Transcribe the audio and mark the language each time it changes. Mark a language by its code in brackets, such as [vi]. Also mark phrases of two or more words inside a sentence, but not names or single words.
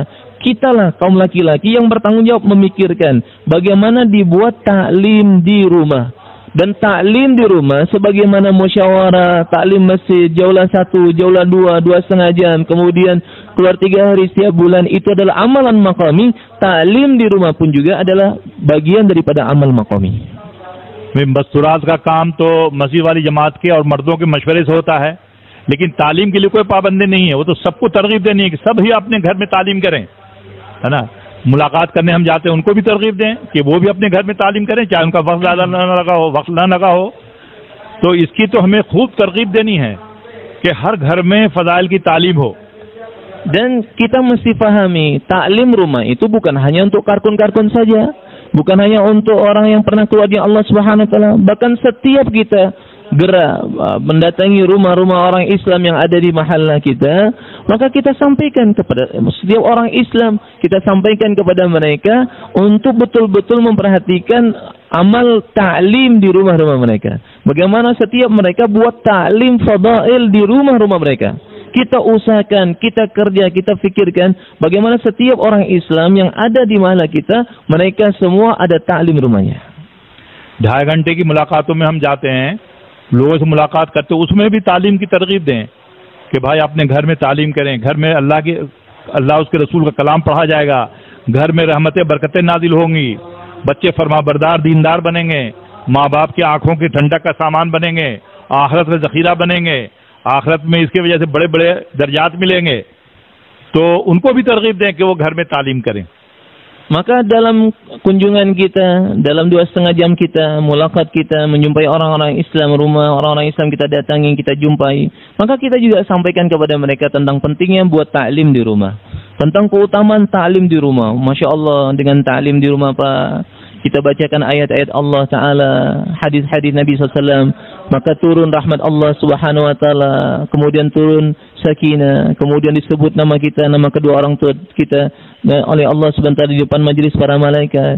[id] Kitalah kaum laki-laki yang bertanggung jawab memikirkan bagaimana dibuat ta'lim di rumah. Dan ta'lim di rumah sebagaimana musyawarah, ta'lim masjid, jaulah 1, jaulah 2, 2,5 jam, kemudian keluar 3 hari setiap bulan, itu adalah amalan maqami. Ta'lim di rumah pun juga adalah bagian daripada amal maqami. [hi] मस्तूरात का काम तो मस्जिद वाली जमात के और मर्दों के मशवरे से होता है, लेकिन तालीम के लिए कोई पाबंदी नहीं है। वो तो सबको तरगीब देनी है कि सब ही अपने घर में तालीम करें, है ना। मुलाकात करने हम जाते हैं, उनको भी तरगीब दें कि वो भी अपने घर में तालीम करें, चाहे उनका वक्त ज़्यादा न लगा हो, वक्त न लगा हो। तो इसकी तो हमें खूब तरगीब देनी है कि हर घर में फजाइल की तालीम हो. [id] Dan kita mesti pahami, taklim rumah itu bukan hanya untuk karkun-karkun saja, bukan hanya untuk orang yang pernah keluar dari Allah [ar] سبحانه وتعالى, [id] bahkan setiap kita gerak mendatangi rumah-rumah orang Islam yang ada di mahalla kita, maka kita sampaikan kepada setiap orang Islam, kita sampaikan kepada mereka untuk betul-betul memperhatikan amal ta'lim di rumah-rumah mereka. Bagaimana setiap mereka buat ta'lim fadail di rumah-rumah mereka. Kita usahakan, kita kerja, kita fikirkan bagaimana setiap orang Islam yang ada di mahalla kita, mereka semua ada ta'lim rumahnya. [hi] 2.5 घंटे की मुलाकातों में हम जाते हैं, लोगों से मुलाकात करते हैं, उसमें भी तालीम की तरगीब दें कि भाई अपने घर में तालीम करें, घर में अल्लाह उसके रसूल का कलाम पढ़ा जाएगा, घर में रहमतें बरकतें नाजिल होंगी, बच्चे फरमाबरदार दीनदार बनेंगे, माँ बाप की आंखों की ठंडक का सामान बनेंगे, आखिरत में जखीरा बनेंगे, आखिरत में इसकी वजह से बड़े बड़े दर्जात मिलेंगे. तो उनको भी तरगीब दें कि वो घर में तालीम करें. [id] Maka dalam kunjungan kita, dalam 2,5 jam kita, mulakat kita, menjumpai orang-orang Islam rumah, orang-orang Islam kita datangi, kita jumpai, maka kita juga sampaikan kepada mereka tentang pentingnya buat ta'lim di rumah. Tentang keutamaan ta'lim di rumah. [ar] ما شاء الله, [id] dengan ta'lim di rumah Pak, kita bacakan ayat-ayat Allah Ta'ala, hadis-hadis Nabi SAW, maka turun rahmat Allah [ar] سبحانه وتعالى, [id] kemudian turun sakinah, kemudian disebut nama kita, nama kedua orang tua kita oleh Allah [ar] سبحانه وتعالى [id] di depan majelis para malaikat.